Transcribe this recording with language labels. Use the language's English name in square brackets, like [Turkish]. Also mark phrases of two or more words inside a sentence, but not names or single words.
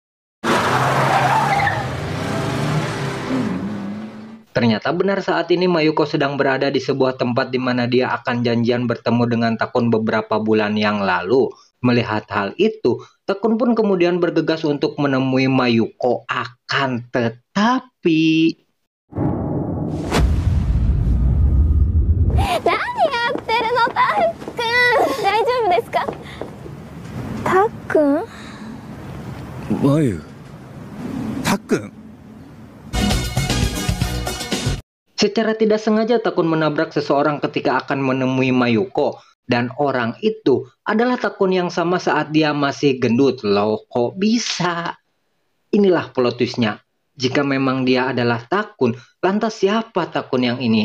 [Indonesian] Ternyata benar, saat ini Mayuko sedang berada di sebuah tempat di mana dia akan janjian bertemu dengan Takun beberapa bulan yang lalu. Melihat hal itu, Takun pun kemudian bergegas untuk menemui Mayuko. Akan tetapi... [Japanese] 何やってるのたっくん、大丈夫ですか？たっくん？まゆ。たっくん。 [Indonesian] Secara tidak sengaja Takun menabrak seseorang ketika akan menemui Mayuko. Dan orang itu adalah Takun yang sama saat dia masih gendut. Loh, kok bisa? Inilah plot twistnya. Jika memang dia adalah Takun, lantas siapa Takun yang ini?